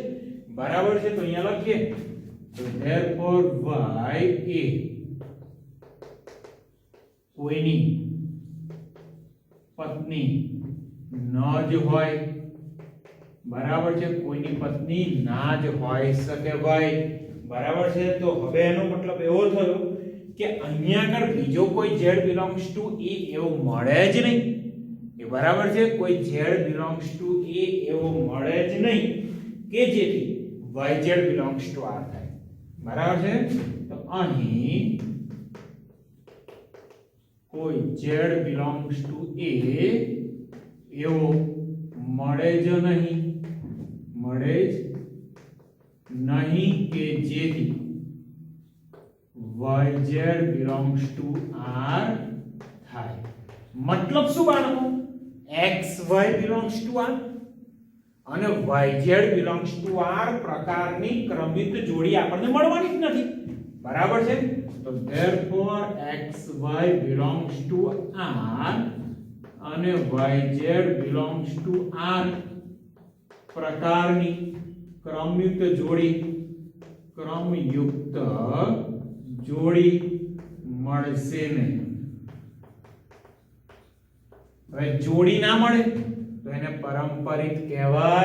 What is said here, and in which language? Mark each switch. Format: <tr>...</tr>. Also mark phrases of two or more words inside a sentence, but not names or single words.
<gu>બરાબર છે? તો અહીંયા લખીએ તો therefore y એ કોઈની પત્ની ન જ હોય. બરાબર છે? કોઈની પત્ની ના જ હોય શકે ભાઈ. બરાબર છે? તો હવે એનો મતલબ એવો થયો કે અહીંયા આગળ બીજો કોઈ</gu> <en>z belongs to a</en> <gu>એવો મળે જ નહીં. એ બરાબર છે? કોઈ</gu> <en>z belongs to a</en> <gu>એવો મળે જ નહીં કે જેથી</gu> <en>yz belongs to r</en> <gu>થાય. બરાબર છે? તો અહીં કોઈ</gu> <en>z belongs to a</en> <gu>એવો મળે જ નહીં. મળે જ નહીં કે જેથી</gu> <en>yz belongs to r</en> <gu>થાય. મતલબ શું બાળકો?</gu> <en>xy belongs to r</en> <gu>અને</gu> <en>yz belongs to r</en> <gu>પ્રકારની ક્રમિત જોડી આપણને મળવાની જ નથી. બરાબર છે? તો</gu> <en>therefore xy belongs to r</en> <gu>અને</gu> <en>yz belongs to r</en> <gu>પ્રકારની ક્રમયુક્ત જોડી મળશે નહીં. હવે જોડી ના મળે તો એને પારંપરિક કહેવાય.</gu>